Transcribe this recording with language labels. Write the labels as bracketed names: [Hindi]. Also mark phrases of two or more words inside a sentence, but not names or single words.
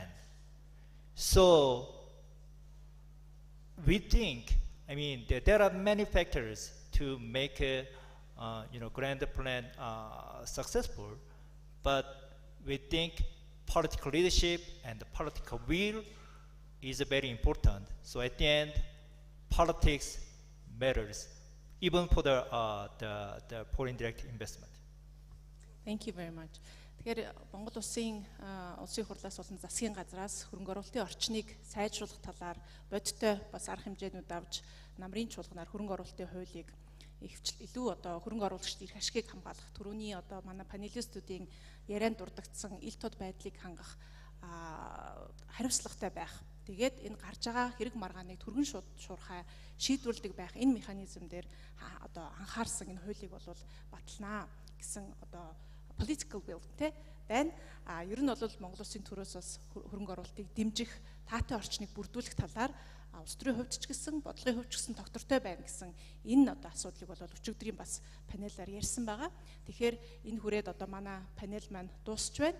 [English] So we think, I mean, there are many factors to make a grand plan successful, but we think political leadership and the political will is very important. So at the end, politics matters, even for the foreign direct investment. Thank you very much. [Mongolian] Тэгэхээр Монгол улсын хурлаас болон засгийн газраас хөрөнгө оруулалтын орчныг сайжруулах талаар бодиттой бас арга хэмжээнүүд авч намрын чуулганаар хөрөнгө оруулалтын хуулийг илүү хөрөнгө оруулагчдын эрх ашигыг хамгаалах түрүүний манай панелистуудын ярианд дурддагдсан ил тод байдлыг хангах хариуцлагатай байх. Тэгээд энэ гарч байгаа хэрэг маргааныг түргэн шуурхай шийдвэрлэдэг байх энэ механизм дээр анхаарсан энэ хуулийг бол баталнаа гэсэн [English] political will [Mongolian] байна. Ер нь бол Монгол улсын төрөөс бас хөрөнгө оруулалтыг дэмжих таатай орчныг бүрдүүлэх талаар улс төрийн хувьд ч гэсэн бодлогын хувьд ч гэсэн доктортой байна гэсэн энэ асуудлыг бол өчигдрийн бас панелаар ярьсан байгаа. Тэгэхээр энэ хүрээд манай панел маань дуусч байна.